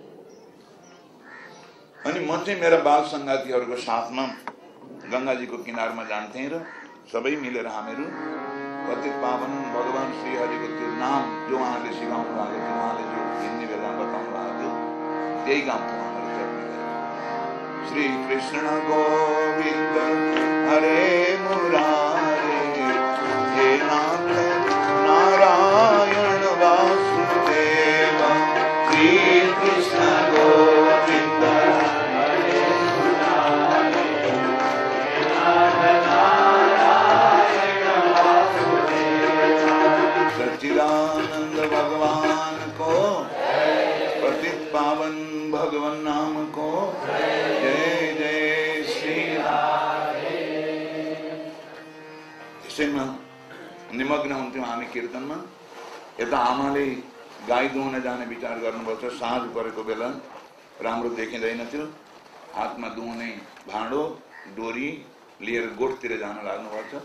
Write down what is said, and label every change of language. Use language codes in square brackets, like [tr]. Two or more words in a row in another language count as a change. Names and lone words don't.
[ne] अनि म चाहिँ मेरा बाल सङ्गातीहरूको साथमा गङ्गाजीको किनारमा जान्थेँ र सबै मिलेर हामीहरू पतित पावन भगवान श्रीहरिको त्यो नाम जो उहाँले सिकाउनु भएको थियो, उहाँले जो हिँड्ने बेला बताउनु भएको थियो, त्यही गाउँथ्यौँ हामीहरू जप्ने गरेर। [sa] श्री कृष्ण गोविन्द हरे मुरारे, हे नाथ नारायण वासुदेव। श्री कृष्ण गोविन्द हरे मुरारे, हे नाथ नारायण वासुदेव। [hi] सच्चिदानंद भगवान को, पतित पावन भगवान नाम को जय जय श्री राधे। [ne] त्यसैमा निमग्न हुन्थ्यौँ हामी कीर्तनमा। यता आमाले गाई दुहुन जाने विचार गर्नुभएको छ। साँझ परेको बेला राम्रो देखिँदैन थियो। हातमा दुहुने भाँडो डोरी लिएर गोठतिर जान लाग्नु भएको छ।